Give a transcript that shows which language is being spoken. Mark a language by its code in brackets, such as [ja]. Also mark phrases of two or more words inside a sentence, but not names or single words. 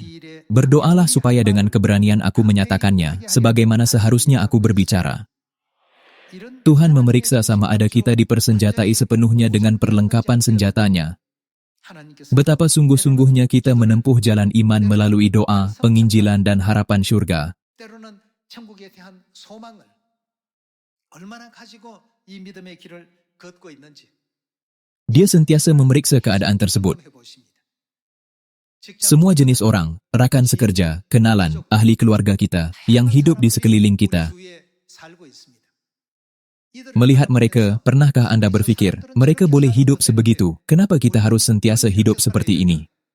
[id] Berdoalah supaya dengan keberanian aku menyatakannya, sebagaimana seharusnya aku berbicara. [ms] Tuhan memeriksa sama ada kita dipersenjatai sepenuhnya dengan perlengkapan senjatanya. [id] Betapa sungguh-sungguhnya kita menempuh jalan iman melalui doa, penginjilan dan harapan surga. [ko] 천국에 대한 소망을 얼마나 가지고 이 믿음의 길을 걷고 있는지 [ms] Dia sentiasa memeriksa keadaan tersebut. Semua jenis orang, rakan sekerja, kenalan, ahli keluarga kita, yang hidup di sekeliling kita. Melihat mereka, pernahkah Anda berpikir, mereka boleh hidup sebegitu, kenapa kita harus sentiasa hidup seperti ini?